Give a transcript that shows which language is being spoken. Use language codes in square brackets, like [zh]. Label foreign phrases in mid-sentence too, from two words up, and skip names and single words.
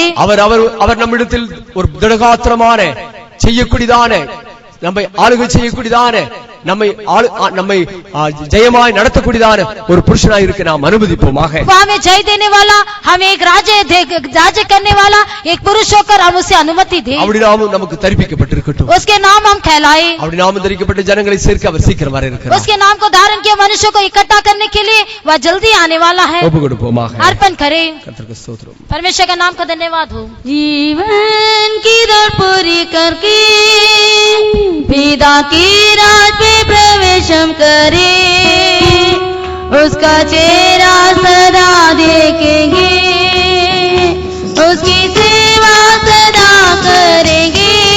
[ta] அவர் நம்மிடத்தில் ஒரு திடகாத்திரமான செய்யக்கூடியதான நம்மை ஆளுகை செய்யக்கூடியதான நம்மை ஜெயமாய் நடத்தக்கூடியதான ஒரு புருஷனாய் இருக்க நாம் அனுமதிப்போமாக. [hi] हमें जय देने वाला, हमें एक राज्य करने वाला एक पुरुष होकर हम उसे अनुमति दें। [ta] அப்படி நாமும் நமக்கு தரிப்பிக்கப்பட்டிருக்கட்டும். [hi] उसके नाम हम कहलाए। [ta] அப்படி நாமும் தரிக்கப்பட்ட ஜனங்களை சேர்க்க அவர் சீக்கிரம் வர இருக்கிறார். [hi] उसके नाम को धारण किया मनुष्यों को इकट्ठा करने के लिए वह जल्दी आने वाला है। [ta] ஒப்பு கொடுப்போமாக. [hi] अर्पण करें। [ta] கர்த்தருக்கு ஸ்தோத்திரம். [hi] परमेश्वर का नाम का धन्यवाद हो। जीवन की दौड़ पूरी करके पिता की राज पे प्रवेश हम करें, उसका चेहरा सदा देखेंगे, उसकी सेवा सदा करेंगे।